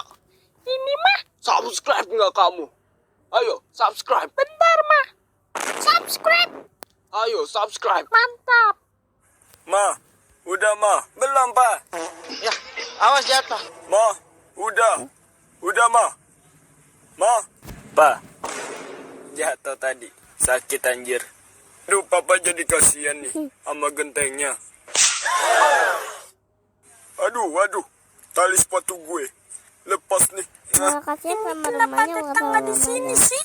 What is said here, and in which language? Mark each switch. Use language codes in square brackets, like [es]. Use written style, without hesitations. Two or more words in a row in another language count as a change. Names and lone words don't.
[id] Ini mah. Subscribe nggak kamu? Ayo, subscribe. Bentar, mah. Subscribe. Ayo, subscribe. Mantap. Ma, udah ma. Belum, Pak. Ya, awas jatuh. Ma, udah. Udah, ma. Ma. Pa. Jatuh tadi. Sakit anjir. Duh, papa jadi kasihan nih sama gentengnya. Aduh, tali sepatu gue lepas nih. Terima kasih sama rumahnya tetangga di sini sih?